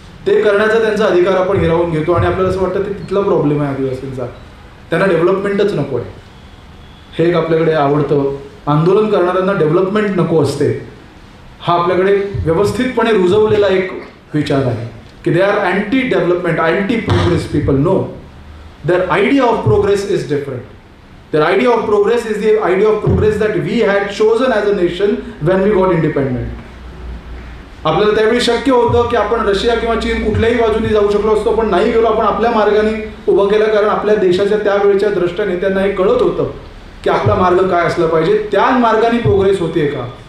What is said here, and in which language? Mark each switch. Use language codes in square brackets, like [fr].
[mr] ते करण्याचा त्यांचा अधिकार आपण हिरावून घेतो आणि आपल्याला असं वाटतं ते तिथला प्रॉब्लेम आहे आदिवासींचा, त्यांना डेव्हलपमेंटच नको आहे. हे एक आपल्याकडे आवडतं, आंदोलन करणाऱ्यांना डेव्हलपमेंट नको असते, हा आपल्याकडे व्यवस्थितपणे रुजवलेला एक विचार आहे की [en] They are anti development, anti progress people. No, their idea of progress is different. Their idea of progress is the idea of progress that we had chosen as a nation when we got independent. [mr] आपल्याला त्यावेळी शक्य होतं की आपण Russia किंवा चीन कुठल्याही बाजूने जाऊ शकलो असतो, पण नाही गेलो. आपण आपल्या मार्गाने उभं केलं, कारण आपल्या देशाच्या त्यावेळेच्या द्रष्ट नेत्यांना हे कळत होतं की आपला मार्ग काय असला पाहिजे, त्या मार्गाने प्रोग्रेस होते का.